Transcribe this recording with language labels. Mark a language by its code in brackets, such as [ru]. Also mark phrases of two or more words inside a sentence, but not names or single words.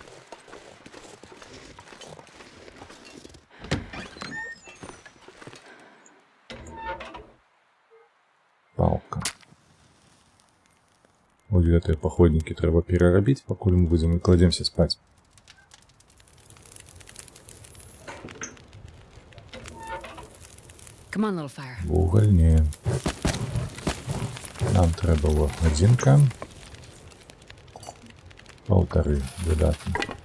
[be] Палка. Вось гэтыя паходнікі трэба перарабіць, пакуль мы будзем і кладземся спаць. [en] Come on, little fire. [be] Вугаль не. Нам трэба вот адзінка. Паўтары, выдатна.